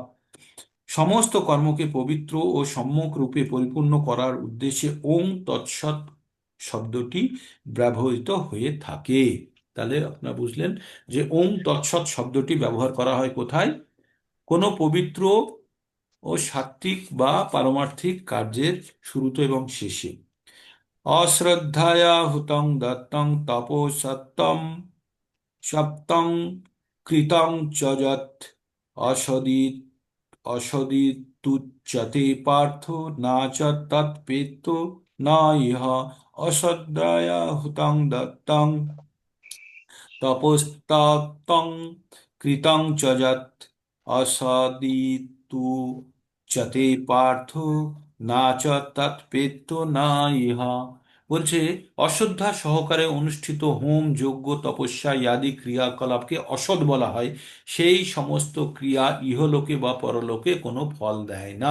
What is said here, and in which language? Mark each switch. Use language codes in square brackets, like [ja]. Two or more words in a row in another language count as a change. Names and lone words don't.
[bn] সমস্ত কর্মকে পবিত্র ও সম্যক রূপে পরিপূর্ণ করার উদ্দেশ্যে ওং তৎসৎ শব্দটি ব্যবহৃত হয়ে থাকে। তাহলে আপনারা বুঝলেন যে ওং তৎসৎ শব্দটি ব্যবহার করা হয় কোথায়? কোনো পবিত্র ও সাত্ত্বিক বা পারমার্থিক কার্যের শুরুতে এবং শেষে। [sa] অশ্রদ্ধায়া হুতং দত্তং তপো সত্যম সপ্তং কৃতং চ যৎ অসদিত অসদিতুচ্যতে পার্থ না চ তৎপেত্য না ইহ অশ্রদ্ধয়া হুতং দত্তং তপস্তপ্তং কৃতং চ যৎ অসদিতু চতে পার্থ না চ তৎপেত্য না ইহা। [bn] বলছে অশ্রদ্ধা সহকারে অনুষ্ঠিত হোম যজ্ঞ তপস্যা ইত্যাদি ক্রিয়াকলাপকে অসৎ বলা হয়। সেই সমস্ত ক্রিয়া ইহলোকে বা পরলোকে কোনো ফল দেয় না।